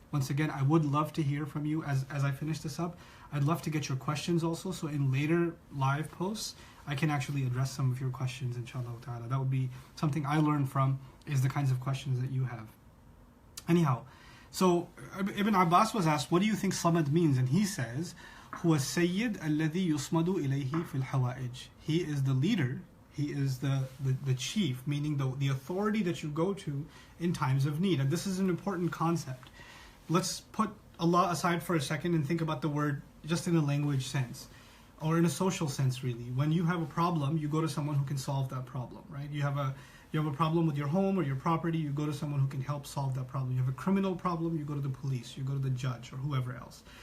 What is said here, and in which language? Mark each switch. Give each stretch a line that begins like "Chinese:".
English: Once again, I would love to hear from you as I finish this up. I'd love to get your questions also, so in later live posts, I can actually address some of your questions, inshallah ta'ala. That would be something I learned from, is the kinds of questions that you have. Anyhow, so Ibn Abbas was asked, what do you think Samad means? And he says,
Arabic: هو السيد الذي يصمد إليه في الحوائج.
English: He is the leader, he is the chief, meaning the authority that you go to in times of need. And this is an important concept. Let's put Allah aside for a second and think about the word just in a language sense, or in a social sense really. When you have a problem, you go to someone who can solve that problem, right? You have a problem with your home or your property, you go to someone who can help solve that problem. You have a criminal problem, you go to the police, you go to the judge or whoever else.